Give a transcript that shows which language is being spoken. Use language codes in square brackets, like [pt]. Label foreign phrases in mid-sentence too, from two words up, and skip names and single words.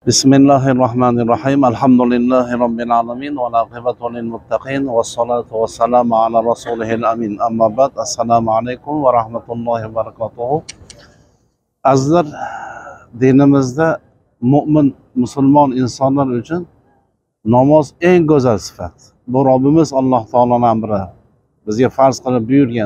[ar] بسم الله الرحمن الرحيم. الحمد لله رب العالمين. والعاقبة للمتقين. والصلاة والسلام على رسوله الأمين. أما بعد. السلام عليكم ورحمة الله وبركاته. [uz] Azizlar, dinimizda mu'min, musulmon insonlar uchun namoz eng go'zal sifat. Bu Robbimiz Alloh taoloning amri. Bizga farz qilib buyurgan.